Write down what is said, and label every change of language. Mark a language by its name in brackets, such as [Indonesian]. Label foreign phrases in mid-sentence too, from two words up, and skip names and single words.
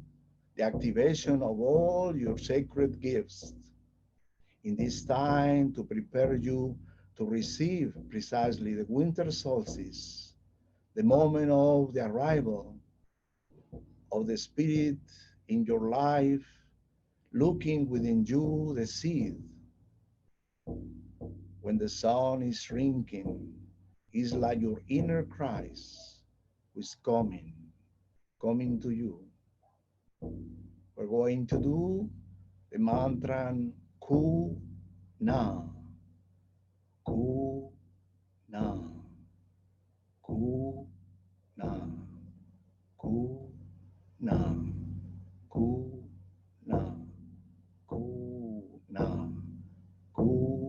[English] the activation of all your sacred gifts in this time to prepare you to receive precisely the winter solstice, the moment of the arrival of the Spirit in your life, looking within you the seed when the sun is shrinking is like your inner Christ who is coming to you. We're going to do the mantra Ku Na, Ku Na, Ku Na, Ku Na, Ku Na, Ku Na, Ku